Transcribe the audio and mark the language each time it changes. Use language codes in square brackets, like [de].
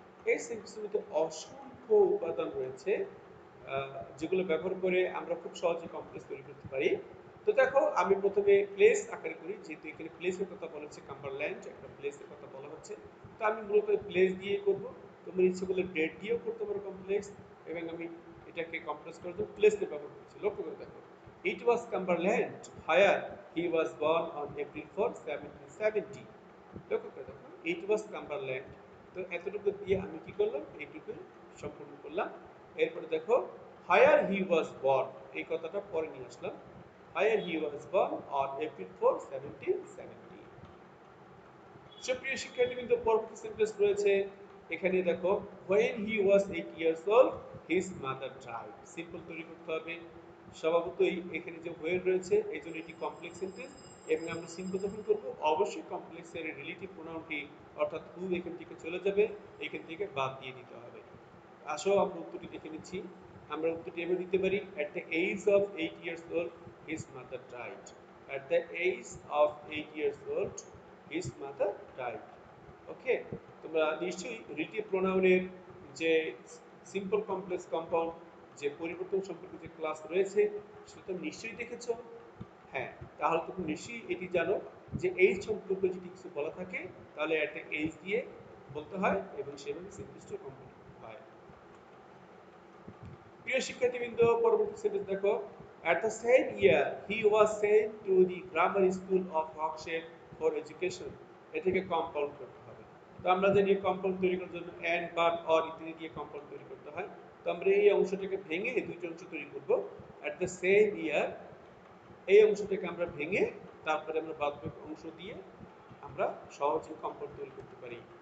[bn] এই সেন্টেন্সের মধ্যে অসংখ্য উপাদান রয়েছে, যেগুলো ব্যবহার করে আমরা খুব সহজে কমপ্লেক্স তৈরি করতে পারি। তো দেখো, আমি প্রথমে প্লেস আকারে করি, যেহেতু এখানে প্লেসের কথা বলা হচ্ছে, কাম্বারল্যান্ড একটা প্লেসের কথা বলা হচ্ছে, তো আমি মূলত প্লেস দিয়ে করব। তোমরা ইচ্ছে করলে ডেট দিয়েও করতে পারো কমপ্লেক্স, এবং আমি এটাকে কমপ্লেক্স করার জন্য প্লেসের ব্যবহার করছি। লক্ষ্য করে দেখো, [en] it was Cumberland where he was born on April 4, 1770. [bn] লক্ষ্য করে দেখো, [en] it was Cumberland। [bn] তো এতটুকু দিয়ে আমি কি করলাম, এইটুকু সম্পূর্ণ করলাম। এরপরে দেখো, [en] where he was born, [bn] এই কথাটা পরে নিয়ে আসলাম। [en] where he was born on April 4, 1770। [bn] সুপ্রিয় শিক্ষার্থীবৃন্দ, পরবর্তী সেন্টেন্স রয়েছে এখানে দেখো, [en] when he was 8 years old his mother died। [bn] Simple তৈরি করতে হবে। স্বভাবতই এখানে যে when রয়েছে এই জন্য এটি কমপ্লেক্স সেন্টেন্স, এবং আমরা সিম্পল যখন করব অবশ্যই কমপ্লেক্সের রিলেটিভ প্রোনাউনটি অর্থাৎ হু এখান থেকে চলে যাবে, এখান থেকে বাদ দিয়ে দিতে হবে। আসো আমরা উত্তরটি দেখে নিচ্ছি। আমরা উত্তরটি এভাবে দিতে পারি, [en] at the age of 8 years old his mother died। at the age of 8 years old his mother died। [bn] ওকে, তোমরা নিশ্চয়ই রিলেটিভ প্রোনাউনের যে সিম্পল কমপ্লেক্স কম্পাউন্ড যে পরিবর্তন সম্পর্কে যে ক্লাস রয়েছে সেটা তো নিশ্চয়ই দেখেছো। হ্যাঁ, তাহলে তুমি নিশ্চয়ই এটি জানো যে এইজ সম্পর্কে যদি কিছু বলা থাকে তাহলে একটা এইজ দিয়ে বলতে হয় এবং সেভাবে সেন্টেন্সটা কমপ্লিট হয়। প্রিয় শিক্ষার্থীবৃন্দ, পরবর্তী সেন্টেন্স দেখো, [en] at the same year he was sent to the grammar school of Hawkshead for education। [bn] এটাকে কম্পাউন্ড করতে হবে। তো আমরা জানি কম্পাউন্ড তৈরি করার জন্য and but or ইত্যাদি দিয়ে কম্পাউন্ড তৈরি করতে হয়। তো আমরা এই অংশটাকে ভেঙে দুইটা অংশ তৈরি করব। [en] at the same year, [bn] এই অংশটাকে আমরা ভেঙে তারপরে আমরা বাদবাকি অংশ দিয়ে আমরা সহজে কম্পাউন্ড তৈরি করতে পারি।